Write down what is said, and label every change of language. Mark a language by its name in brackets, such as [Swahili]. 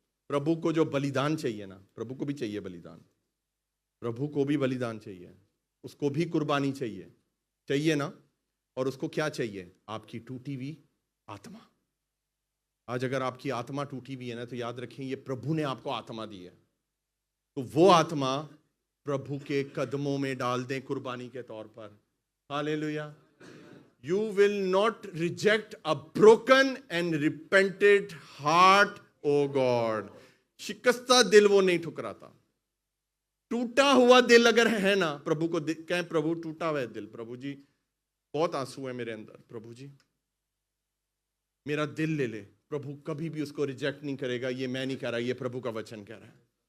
[Hindi] प्रभु को जो बलिदान चाहिए ना, प्रभु को भी चाहिए बलिदान, प्रभु को भी बलिदान चाहिए, उसको भी कुर्बानी चाहिए, चाहिए ना। और उसको क्या चाहिए? आपकी टूटी हुई आत्मा। आज अगर आपकी आत्मा टूटी हुई है ना, तो याद रखें ये प्रभु ने आपको आत्मा दी है, तो वो आत्मा प्रभु के कदमों में डाल दें कुर्बानी के तौर पर। Hallelujah. [English] You will not reject a broken and repented heart, O God. [Hindi] शिकस्ता दिल वो नहीं ठुकराता। टूटा हुआ दिल अगर है ना, प्रभु को कहें, प्रभु टूटा हुआ है दिल, प्रभु जी बहुत आंसू है मेरे अंदर, प्रभु जी मेरा दिल ले ले। प्रभु कभी भी उसको रिजेक्ट नहीं करेगा। ये मैं नहीं कह रहा, ये प्रभु का वचन कह रहा है।